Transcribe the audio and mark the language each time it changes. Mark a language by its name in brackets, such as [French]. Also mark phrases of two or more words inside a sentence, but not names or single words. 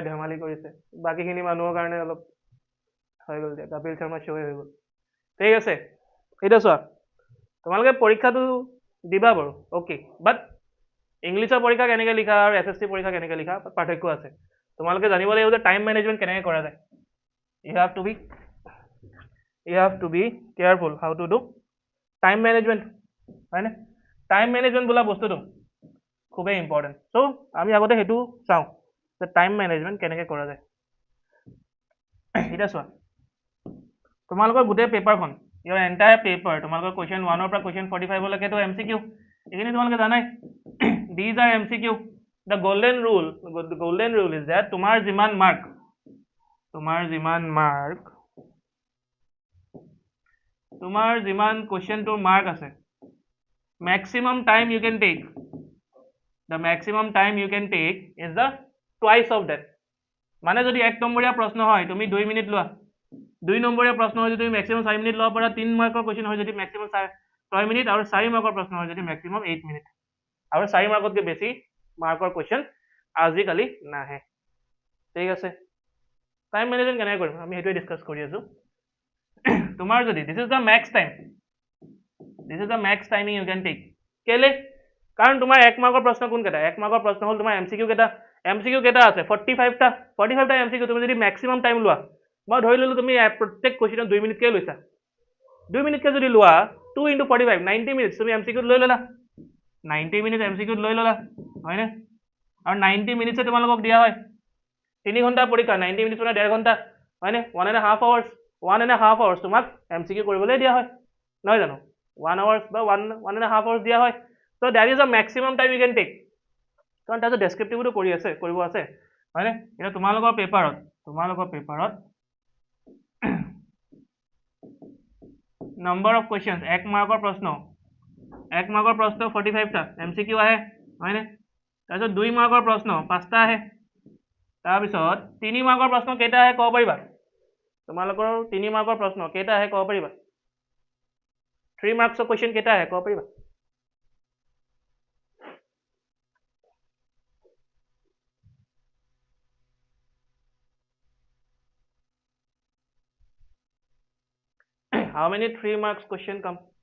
[Assamese] ধেমালি কৰিছে বাকীখিনি মানুহৰ কাৰণে অলপ হৈ গ'ল দিয়া কপিল শৰ্মা শ্ব' হৈ গ'ল ঠিক আছে এতিয়া চোৱা তোমালোকে পৰীক্ষাটো দিবা বাৰু [English] okay but [Assamese] ইংলিছৰ পৰীক্ষা কেনেকৈ লিখা আৰু SST পৰীক্ষা কেনেকৈ লিখা পাৰ্থক্য আছে তোমালোকে জানিব লাগিব যে [English] time management [Assamese] কেনেকৈ কৰা যায় you [English] have to be careful how to do time management [Assamese] হয়নে টাইম মেনেজমেণ্ট বোলা বস্তুটো খুবেই ইম্পৰ্টেণ্ট চ' আমি আগতে সেইটো চাওঁ যে [English] time management [Assamese] কেনেকৈ কৰা যায় এতিয়া চোৱা তোমালোকৰ গোটেই পেপাৰখন [English] your entire paper [Assamese] তোমালোকৰ question 1 ৰ পৰা question 45 লৈকেতো MCQ এইখিনি তোমালোকে জানাই [English] these are MCQ the golden rule is that [Assamese] তোমাৰ যিমান [English] question to mark [Assamese] আছে [English] maximum time you can take is the twice of that [Assamese] মানে যদি 1 নম্বৰীয়া প্ৰশ্ন হয় তুমি 2 মিনিট লোৱা 2 নম্বৰীয়া প্ৰশ্ন হয় যদি তুমি maximum 4 মিনিট ল'ব পাৰা 3 মাৰ্কৰ question হয় যদি maximum 6 মিনিট আৰু 4 মাৰ্কৰ প্ৰশ্ন হয় যদি maximum 8 মিনিট আৰু 4 মাৰ্কতকৈ বেছি মাৰ্কৰ question আজিকালি নাহে ঠিক আছে [English] time management [Assamese] কেনেকৈ কৰিম আমি সেইটোৱে ডিছকাছ কৰি আছো তোমাৰ যদি [English] this is the max timing you can take [Assamese] কেলে কাৰণ তোমাৰ 1 মাৰ্কৰ প্ৰশ্ন কোনকেইটা 1 মাৰ্কৰ প্ৰশ্ন হ'ল তোমাৰ MCQ কেইটা আছে 45টা MCQ তুমি যদি [English] maximum time [Assamese] লোৱা মই ধৰি ললো তুমি প্ৰত্যেক কোৱেশ্চনত 2 মিনিটকৈ লৈছা 2 মিনিটকৈ যদি লোৱা [English] 2 into 45 90 minutes [Assamese] তুমি MCQ লৈ ললা 90 minutes MCQ লৈ ললা হয়নে আৰু 90 minutes তোমালোকক দিয়া হয় 3 ঘন্টা পৰীক্ষা 90 minutes মানে 1.5 ঘন্টা হয়নে [English] 1.5 hours 1.5 hours [Assamese] তোমাক MCQ কৰিবলৈ দিয়া হয় নহয় জানো 1 hours বা 1.5 hours দিয়া হয় [English] so that is a maximum time you can take [Assamese] কাৰণ তাতে ডেসক্ৰিপটিভটো কৰিব আছে হয়নে এটা তোমালোকৰ পেপাৰত [English] number of questions [Assamese] 1 মাৰ্কৰ প্ৰশ্ন 45 টা MCQ আহে হয়নে তাৰপিছত 2 মাৰ্কৰ প্ৰশ্ন 5 টা আহে তাৰপিছত 3 মাৰ্কৰ প্ৰশ্ন কেইটা আহে ক'ব পাৰিবা তোমালোকৰ 3 মাৰ্কৰ প্ৰশ্ন কেইটা আহে ক'ব পাৰিবা [English] 3 marks question [Assamese] কেইটা আহে ক'ব পাৰিবা [English] how many 3 marks question come